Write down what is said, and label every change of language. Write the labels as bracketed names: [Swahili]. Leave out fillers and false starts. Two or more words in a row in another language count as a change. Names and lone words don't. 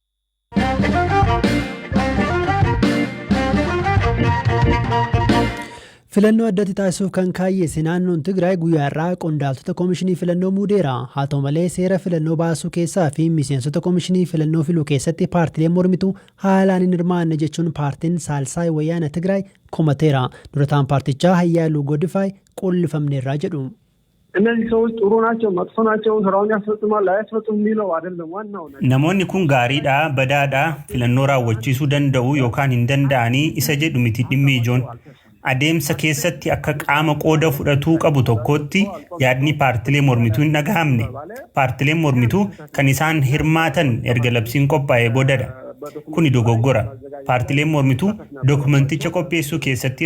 [Oromo] Filannoo addatti taasisuuf kan kaayyeesse naannoon Tigraay guyyaa irraa qondaaltota koomishinii filannoo muudeera. Haa ta'u malee seera filannoo baasuu keessaa fi miseensota koomishinii filannoo filuu keessatti paartileen mormitu haalaan hin hirmaanne jechuun paartiin Saalsaay Wayyaana Tigraay komateera. Durataan paartichaa Hayyaaluu Godfaay qollifamneerraa jedhu. [Amharic] እነዚህ ሰዎች ጥሩ ናቸው መጥፎ ናቸው ስራውን ያስፈጽማል አያስፈጽም የሚለው አይደለም ዋናው ነገር [Oromo] namoonni kun gaariidha badaadha filannoo raawwachiisuu danda'u yookaan hin danda'anii isa jedhu miti dhimmi ijoon adeemsa keessatti akka qaama qooda fudhatuu qabu tokkotti yaadni paartilee mormituu hin dhagahamne paartileen mormituu kan isaan hirmaatan erga labsiin qophaa'ee boodadha kuni dogoggora paartileen mormituu dokumanticha qopheessuu keessatti